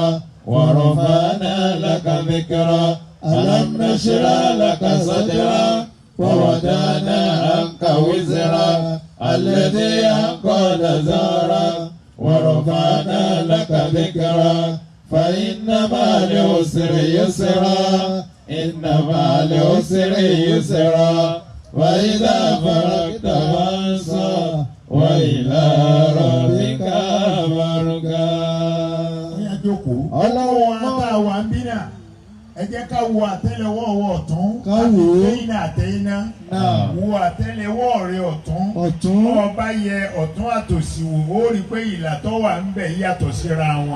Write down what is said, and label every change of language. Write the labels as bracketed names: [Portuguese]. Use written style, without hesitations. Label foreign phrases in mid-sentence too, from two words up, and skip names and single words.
[Arabic] ورفعنا لك ذكرا ألم نشرح لك صدرا ووضعنا عنك وزرا الذي أنقض ظهرا ورفعنا لك ذكرا فإن مع العسر يسرا إن مع العسر يسرا وإذا فرغت فانصب وإلى ربك فارغب. [Yoruba] ọlọ́wọ́ àtàwọn àbínà ẹ jẹ́ ká wo àtẹ́lẹwọ́ ọwọ́ ọ̀tún Ká wò ó. àtẹ́yìnà àtẹ́yìnà wo àtẹ́lẹwọ́ rẹ ọ̀tún ọba yẹ ọ̀tún àtòsí wò ó rí pé ìlà tó wà ń bẹ̀ yàtọ̀ síra wọn.